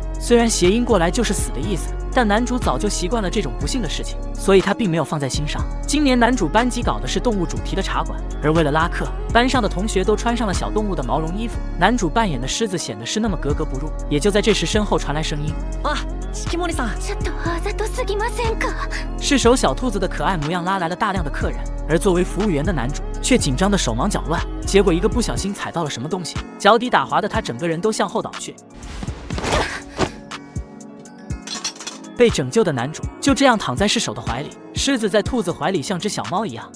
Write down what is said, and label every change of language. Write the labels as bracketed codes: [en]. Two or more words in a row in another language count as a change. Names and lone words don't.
[zh] 虽然谐音过来就是死的意思，但男主早就习惯了这种不幸的事情，所以他并没有放在心上。今年男主班级搞的是动物主题的茶馆，而为了拉客，班上的同学都穿上了小动物的毛绒衣服，男主扮演的狮子显得是那么格格不入。也就在这时，身后传来声音： [ja] 四季森さん。ちょっとあざとすぎませんか？ [zh] 释手小兔子的可爱模样拉来了大量的客人，而作为服务员的男主却紧张的手忙脚乱，结果一个不小心踩到了什么东西，脚底打滑的他整个人都向后倒去。被拯救的男主就这样躺在释手的怀里，狮子在兔子怀里像只小猫一样。